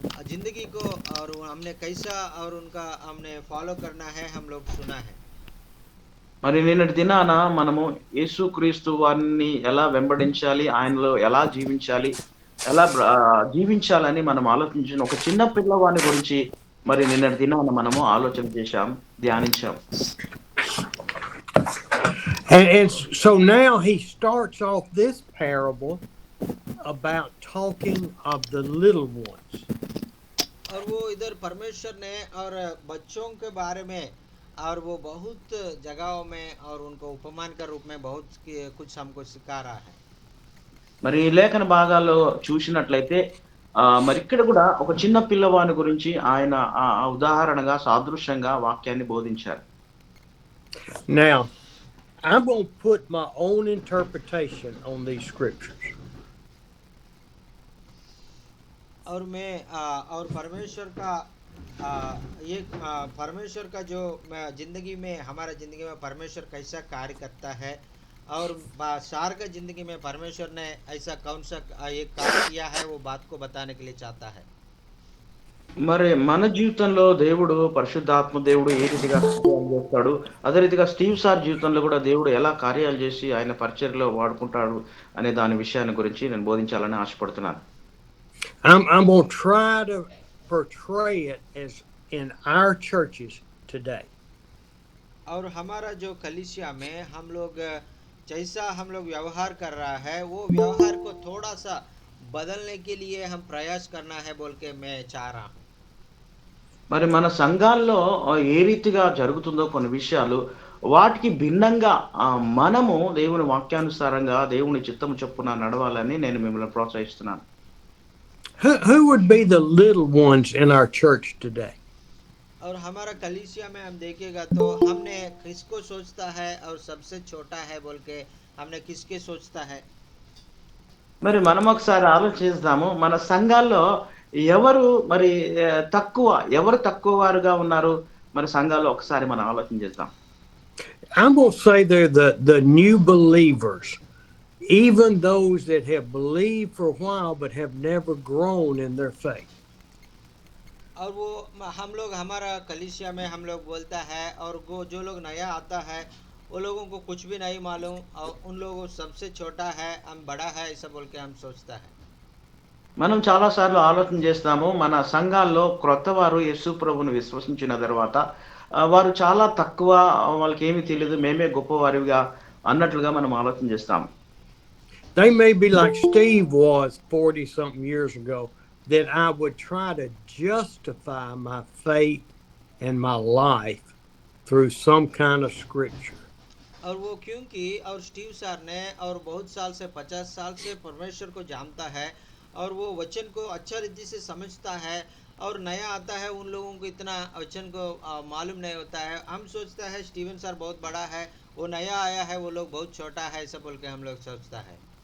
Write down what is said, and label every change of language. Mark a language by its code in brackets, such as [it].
[hi] जिंदगी को और हमने कैसा और उनका हमने फॉलो करना है हम लोग सुना है। [te] మరి నిన్నటి దినాన మనము యేసుక్రీస్తు వారిని ఎలా వెంబడించాలి, ఆయనలో ఎలా జీవించాలి, జీవించాలని మనం ఆలోచించిన ఒక చిన్న పిల్లవాని గురించి మరి నిన్నటి దినాన మనము ఆలోచన చేశాం, ధ్యానించాం. [en] And so now he starts off this parable about talking of the little ones. [hi] और वो इधर परमेश्वर ने और बच्चों के बारे में और वो बहुत जगहों में और उनको उपमान के रूप में बहुत कुछ हमको सिखा रहा है। [te] మరి ఈ లేఖన భాగాల్లో చూసినట్లయితే మరి ఇక్కడ కూడా ఒక చిన్న పిల్లవాని గురించి ఆయన ఉదాహరణగా సాదృశ్యంగా వాక్యాన్ని బోధించారు. [en] Now, I'm going to put my own interpretation on these scriptures. [hi] और मैं और परमेश्वर का ये परमेश्वर का जो जिंदगी में हमारा जिंदगी में परमेश्वर कैसा कार्य करता है और सार का जिंदगी में परमेश्वर ने ऐसा कौन सा एक कार्य किया है वो बात को बताने के लिए चाहता है। [te] మరి మన జీవితంలో దేవుడు పరిశుద్ధాత్మ దేవుడు ఏ రీతిగా కార్యాలు చేస్తాడు, అదే రీతిగా స్టీవ్ సార్ జీవితంలో కూడా దేవుడు ఎలా కార్యాలు చేసి ఆయన పరిచర్యలో వాడుకుంటాడు అనే దాని విషయాన్ని గురించి నేను బోధించాలని ఆశపడుతున్నాను. [en] I'm going to try to portray it as in our churches today. [hi] और हमारा जो कलीसिया में हम लोग जैसा हम लोग व्यवहार कर रहा है वो व्यवहार को थोड़ा सा बदलने के लिए हम प्रयास करना है बोल के मैं चाह रहा हूँ। [te] మరి మన సంఘాల్లో ఏ రీతిగా జరుగుతుందో కొన్ని విషయాలు వాటికి భిన్నంగా మనము దేవుని వాక్యానుసారంగా దేవుని చిత్తము చొప్పున నడవాలని నేను మిమ్మల్ని ప్రోత్సహిస్తున్నాను. [en] Who would be the little ones in our church today? [hi] और हमारा कलीसिया में हम देखेगा तो हमने किसको सोचता है और सबसे छोटा है बोल के हमने किसके सोचता है। [te] మరి మనం ఒకసారి ఆలోచిస్తాము, మన సంఘాల్లో ఎవరు మరి ఎవరు తక్కువ వారుగా ఉన్నారు మరి సంఘాల్లో ఒకసారి మనం ఆలోచన చేద్దాం. [en] I'm going to say they're the new believers, even those that have believed for a while but have never grown in their faith. [hi] और वो हम लोग हमारा कलीसिया में हम लोग बोलता है और वो जो लोग नया आता है वो लोगों को कुछ भी नहीं मालूम और उन लोगों सबसे छोटा है हम बड़ा है ऐसा बोल के हम सोचता है। [te] మనం చాలా సార్లు ఆలోచన చేస్తాము, మన సంఘాల్లో క్రొత్త వారు యేసు ప్రభువును విశ్వసించిన తర్వాత వారు చాలా తక్కువ, వాళ్ళకి ఏమీ తెలియదు, మేమే గొప్పవారిగా అన్నట్లుగా మనం ఆలోచన చేస్తాము. [en] They may be like Steve was 40-something years ago, that I would try to justify my faith and my life through some kind of scripture. [hi] और वो क्योंकि और स्टीव सर ने और बहुत साल से 50 साल से परमेश्वर को जानता है और वो वचन को अच्छा रीति से समझता है और नया आता है उन लोगों को इतना वचन को मालूम नहीं होता है। हम सोचता है स्टीवन सर बहुत बड़ा है, वो नया आया है, वो लोग बहुत छोटा है ऐसा बोल के हम लोग सोचता है।